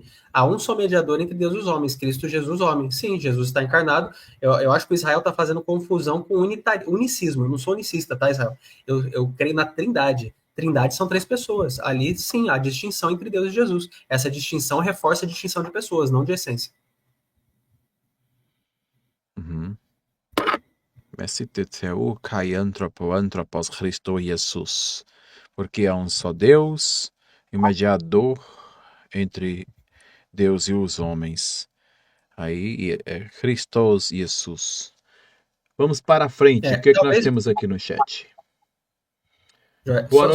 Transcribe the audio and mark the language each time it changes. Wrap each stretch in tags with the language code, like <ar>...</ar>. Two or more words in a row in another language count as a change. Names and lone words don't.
<pt>Há um só mediador entre Deus e os homens, Cristo Jesus, homem. Sim, Jesus está encarnado. Eu acho que o Israel está fazendo confusão com unicismo. Eu não sou unicista, tá, Israel? Eu creio na Trindade. Trindade são 3 pessoas. Ali, sim, há distinção entre Deus e Jesus. Essa distinção reforça a distinção de pessoas, não de essência.</pt> <el>μεσίτης καὶ ἄνθρωπος Χριστὸς Ἰησοῦς.</el> <pt>Porque há um só Deus e mediador entre Deus e os homens. Aí é Christos Jesus. Vamos para frente. O que nós talvez. temos aqui no chat? Só</pt>